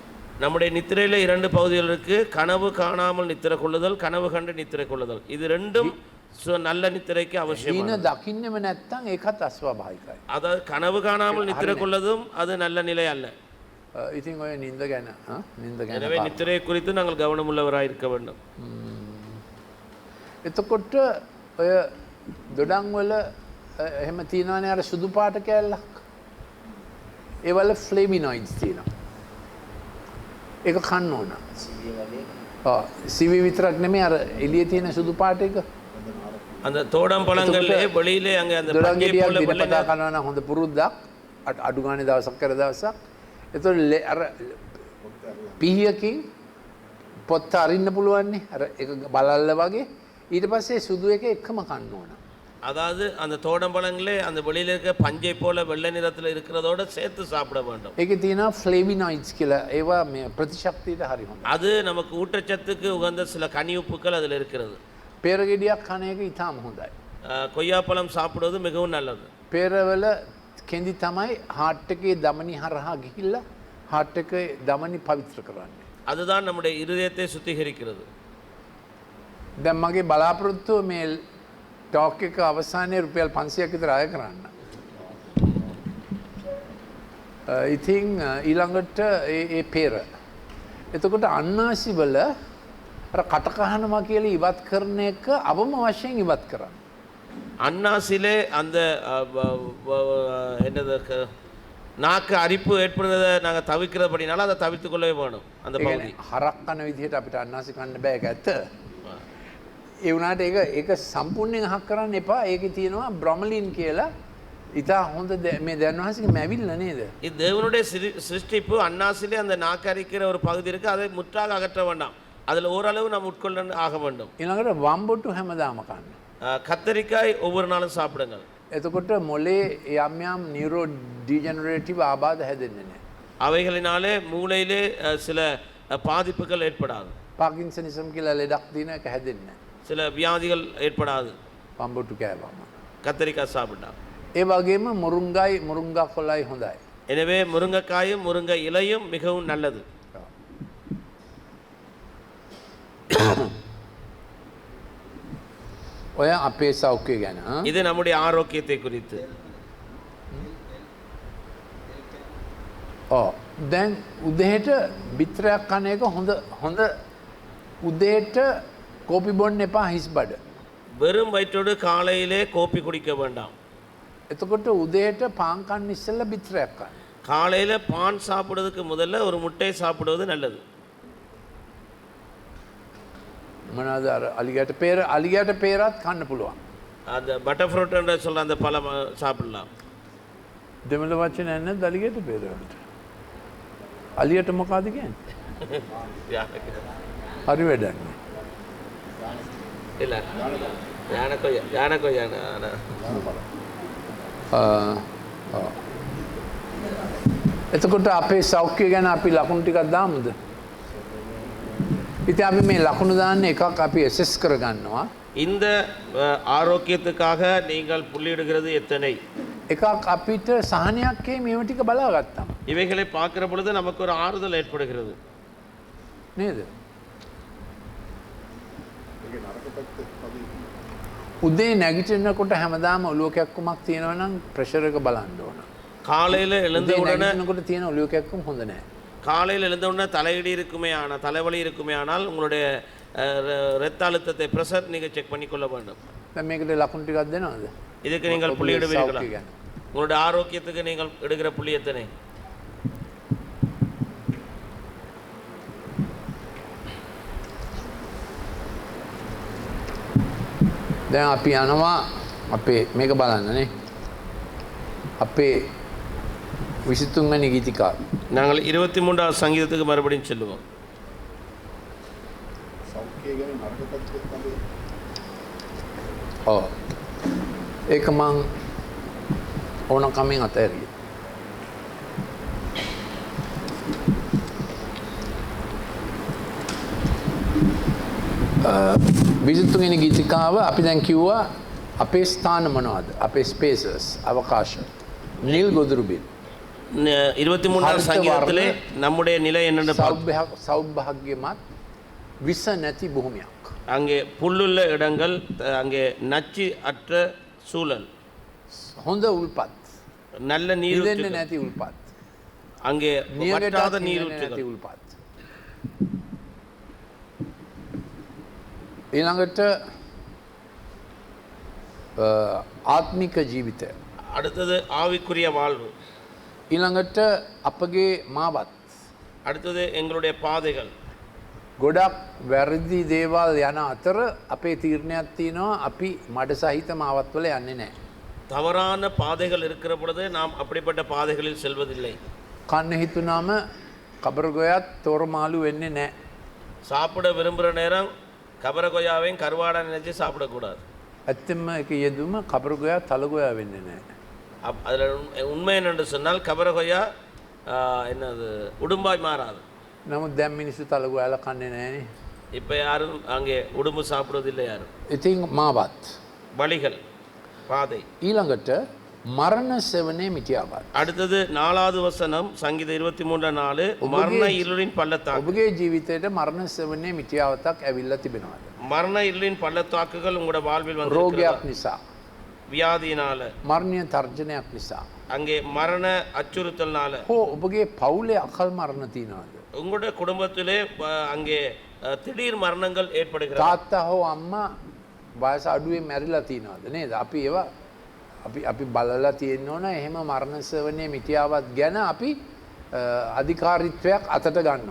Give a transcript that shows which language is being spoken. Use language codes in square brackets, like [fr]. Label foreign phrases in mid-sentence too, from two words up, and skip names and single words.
[ta] நம்முடைய நித்திரையில இரண்டு பகுதிகள் இருக்கு. கனவு காணாமல் நித்திரை கொள்ளுதல், கனவு கண்டு நித்திரை கொள்ளுதல். இது ரெண்டும் நல்ல நித்திரைக்கு அவசியம். [si] හීන දකින්නෙම නැත්නම් ඒකත් අස්වාභාවිකයි. [ta] அதாவது கனவு காணாமல் நித்திரை கொள்வதும் அது நல்ல நிலை அல்ல. [si] ඉතින් ඔය නින්ද ගැන නින්ද ගැන [ta] எனவே நித்திரை குறித்து நாங்கள் கவனம் உள்ளவராய் இருக்க வேண்டும். [si] එතකොට ඔය දොඩම් වල එහෙම තියෙනවානේ අර සුදු පාට කෑල්ලක්. ඒවල ෆ්ලේවිනොයිඩ්ස් තියෙනවා. ඒක කන්න ඕන. සිවි විතරක් නෙමෙයි අර එළියේ තියෙන සුදු පාට එක. [ta] அந்த தோடம் பழங்கள்ல வெளியிலே அங்க அந்த [si] දොඩම් [ta] பஞ்சை [si] ගෙඩියක් [ta] போல [si] දිනපතා කනවා නම් හොඳ පුරුද්දක්. අඩු ගානේ දවසක් කර දවසක්. එතකොට අර පීයකින් පොත්ත අරින්න පුළුවන්නේ. අර ඒක බලල්ල වගේ. ඊට පස්සේ සුදු එක එකම කන්න ඕන. [ta] அதாவது அந்த தோடம் பழங்களே அந்த வெளியில இருக்க பஞ்சை போல வெள்ளை நிறத்தில் இருக்கிறதோட சேர்த்து சாப்பிட வேண்டும். [si] ඒකේ තියෙනවා ෆ්ලේවිනොයිඩ්ස් කියලා. ඒවා මේ ප්‍රතිශක්තියට හරි හොඳයි. [ta] அது நமக்கு ஊட்டச்சத்துக்கு உகந்த சில கனியுப்புக்கள் அதில் இருக்கிறது. [si] පෙර ගෙඩියක් කන එක ඉතාම හොඳයි. [ta] கொய்யாப்பழம் சாப்பிடுவது மிகவும் நல்லது. [si] පෙරවල කෙඳි තමයි හાર્ට් එකේ ධමනි හරහා ගිහිල්ලා හાર્ට් එකේ ධමනි පවිත්‍ර කරන්නේ. [ta] அதுதான் நம்முடைய இருதயத்தை சுத்திகரிக்கிறது. [si] දැන් මගේ බලාපොරොත්තුව මේ ටෝක් එක අවසානයේ රුපියල් 500ක් විතර අය කරන්න. ඉතින් ඊළඟට ඒ පෙර. එතකොට අන්නාසි වල අර කට කහනවා කියලා ඉවත් කරන එක අවම වශයෙන් ඉවත් කරන්න. [ta] அன்னாசிலே அந்த என்னது நாக்கு அரிப்பு ஏற்படுறதை நாங்கள் தவிர்க்கிறபடினால அதை தவிர்த்து கொள்ளவே வேணும் அந்த பகுதி. [si] හරක් කන විදිහට අපිට අන්නාසි කන්න බෑ ඒක ඇත්ත. ඒ වුණාට ඒක සම්පූර්ණයෙන් අහක් කරන්න එපා. ඒකේ තියෙනවා බ්‍රොමලින් කියලා. ඉතා හොඳ මේ දැන්වහන්සේගේ මැවිල්ල නේද? [ta] இது தேவனுடைய சிருஷ்டிப்பு. அன்னாசிலே அந்த நாக்கு அரிக்கிற ஒரு பகுதி இருக்கு, அதை முற்றாக அகற்ற வேண்டாம். அதில் ஓரளவு நாம் உட்கொள்ள ஆக வேண்டும். [si] ඊළඟට වම්බොට්ටු හැමදාම කන්න. [ta] கத்தரிக்காய் ஒவ்வொரு நாளும் சாப்பிடுங்கள். [si] එතකොට මොලේ යම් යම් [en] neuro degenerative [si] ආබාධ හැදෙන්නේ නැහැ. [ta] அவைகளினாலே மூளையிலே சில பாதிப்புகள் ஏற்படாது. [si] පාකින්සනිසම් කියලා ලෙඩක් දින එක හැදෙන්නේ නැහැ. [ta] சில வியாதிகள் ஏற்படாது. [si] වම්බොට්ටු කෑවම. [ta] கத்தரிக்காய் சாப்பிடலாம். [si] ඒ වගේම මුරුංගා කොළයි හොඳයි. [ta] எனவே முருங்கைக்காயும் முருங்கை இலையும் மிகவும் நல்லது. [si] ඔය අපේ සෞඛ්‍ය ගැන [ta] இது நம்முடைய ஆரோக்கியத்தை குறித்து. [si] දැන් උදේට බිත්‍රයක් කන එක හොඳ උදේට කෝපි බොන්න එපා හිස් බඩ. [ta] வெறும் வயிற்றோடு காலையிலே கோப்பி குடிக்க வேண்டாம். [si] එතකොට උදේට පාන් කන්න ඉස්සෙල්ලා බිත්‍රයක් කන්න. [ta] காலையில் பான் சாப்பிடுறதுக்கு முதல்ல ஒரு முட்டை சாப்பிடுவது நல்லது. [si] මොනවාද අර අලිගට පේරත් කන්න පුළුවන්. [ta] அந்த [en] butter fruit [ta] என்ற சொல்ல அந்த பழம் சாப்பிடலாம். [si] දෙමළ වචන නැද්ද අලිගට පේරවලට? අලියට මොකද කියන්නේ? හරි වැඩක්. [ta] இல்ல யானை கொய்யா [si] එතකොට අපේ සෞඛ්‍ය ගැන අපි ලකුණු ටිකක් දාමුද? ඉතින් අපි මේ ලකුණු දාන්න එකක් අපි ඇසස් කරගන්නවා. [ta] இந்த ஆரோக்கியத்துக்காக நீங்கள் புள்ளியிடுகிறது எத்தனை? [si] එකක් අපිට සහනයක් මේව ටික බලාගත්තම. [ta] இவைகளை பார்க்கிற பொழுது நமக்கு ஒரு ஆறுதல் ஏற்படுகிறது. [si] නේද? උදේ නැගිටිනකොට හැමදාම ඔලුව කැක්කුමක් තියෙනවා නම් ප්‍රෙෂර් එක බලන්න ඕන. [ta] காலையில் எழுந்தவுடனே [si] නැගිටිනකොට තියෙන ඔලුව කැක්කුම හොඳ නැහැ. [ta] காலையில் எழுந்தவுடனே தலையிடி இருக்குமே ஆனால் தலைவலி இருக்குமே ஆனால் உங்களுடைய இரத்த அழுத்தத்தை ப்ரெஷர் நீங்கள் செக் பண்ணிக்கொள்ள வேண்டும். [si] දැන් මේකට ලකුණු ටිකක් දෙනවද? [ta] இதுக்கு நீங்கள் புள்ளியிடுவீர்களா? [si] සෞඛ්‍ය ගැන. [ta] உங்களுடைய ஆரோக்கியத்துக்கு நீங்கள் எடுக்கிற புள்ளி எத்தனை? [si] දැන් අපි යනවා අපේ මේක බලන්නනේ. අපේ 23 වෙනි ගීතිකාව. [ta] நாங்கள் 23வது சங்கீதத்துக்கு மறுபடியும் செல்லுவோம். [si] ඒක මං ඕනකමින් අතහැරිය. විසිතුන්වෙනි ගීතිකාව අපි දැන් කිව්වා අපේ ස්ථාන මොනවද? අපේ ස්පේසස් අවකාශ. නිල් ගොදුරුබිල්. [ta] 23வது சங்கீதத்திலே நம்முடைய நிலை என்னென்னு [si] සෞභාග්‍යමත් විස නැති භූමියක්. [ta] அங்கே புல்லுள்ள இடங்கள், அங்கே நச்சு அற்ற சூழல், [si] හොඳ උල්පත්. [ta] நல்ல [si] නිදෙන්න [ta] நீரூற்றுகள், [si] නැති උල්පත්. [ta] அங்கே [si] නියමයට [ta] வற்றாத [si] නැති [ta] நீரூற்றுகள், [si] උල්පත්. ඊළඟට ආත්මික ජීවිතය. [ta] அடுத்தது ஆவிக்குரிய வாழ்வு, [si] ඊළඟට අපගේ මාවත්. [ta] அடுத்தது எங்களுடைய பாதைகள். [si] ගොඩක් වැරදි දේවල් යන අතර අපේ තීරණයක් තියෙනවා අපි මඩ සහිත මාවත් වල යන්නේ නැහැ. [ta] தவறான பாதைகள் இருக்கிற பொழுது நாம் அப்படிப்பட்ட பாதைகளில் செல்வதில்லை. [si] කන්න හිතුනම කබරගොයත් තෝරමාලු වෙන්නේ නැහැ. [ta] சாப்பிட விரும்புகிற நேரம் கபர கொய்யாவையும் கருவாடை நினைச்சு சாப்பிடக்கூடாது. [si] ඇත්තම එක යෙදුම කබරගොයා තලගොයා වෙන්නේ නැහැ. [ta] அதில் உண்மை என்னென்று சொன்னால் கபர கொய்யா என்னது உடும்பாய் மாறாது. [si] නමුත් දැන් මිනිස්සු තලගොයාලා කන්නේ නැහනේ. [ta] இப்போ யாரும் அங்கே உடும்பு சாப்பிடுவதில்லை யாரும். [si] ඉතින් මාවත්. [ta] வழிகள், பாதை. [si] ඊළඟට මරණ සෙවනේ මිටියාවත්. [ta] அடுத்தது 4வது வசனம் சங்கீதம் 23:4 மரண இருளின் பள்ளத்தாக்கு. [si] ඔබගේ ජීවිතේට මරණ සෙවනේ මිටියාවතක් ඇවිල්ලා තිබෙනවාද? [ta] மரண இருளின் பள்ளத்தாக்குகள் உங்களோட வாழ்வில் வந்து [si] රෝගයක් නිසා, [ta] வியாதியினால, [si] මරණීය තර්ජනයක් නිසා. [ta] அங்கே மரண அச்சுறுத்தல்னால, [si] හෝ ඔබගේ පවුලේ අකල් මරණ තියනවාද? [ta] உங்களுடைய குடும்பத்திலே அங்கே திடீர் மரணங்கள் ஏற்படுகிறது. [si] තාත්තා හෝ අම්මා වයස අඩුවේ මැරිලා තියනවාද නේද? අපි ඒවා අපි බලලා තියෙන්න ඕන. එහෙම මරණ සෙවනේ මිටියාවත් ගැන අපි අධිකාරීත්වයක් අතට ගන්නවා.